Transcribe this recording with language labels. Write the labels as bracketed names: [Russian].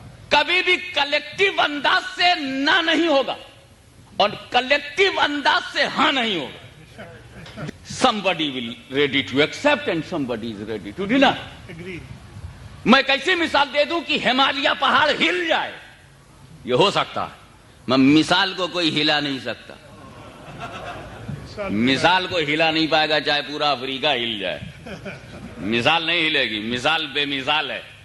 [Urdu] کبھی بھی کلیکٹیو انداز سے نہ نہیں ہوگا اور کلیکٹیو انداز سے ہاں نہیں ہوگا. [English] somebody will ready to accept and somebody is ready to deny. [Urdu] میں کیسی مثال دے دوں کہ ہمالیہ پہاڑ ہل جائے, یہ ہو سکتا ہے. میں مثال کو کوئی ہلا نہیں سکتا, مثال کو ہلا نہیں پائے گا چاہے پورا افریقہ ہل جائے, مثال نہیں ہلے گی, مثال بے مثال ہے.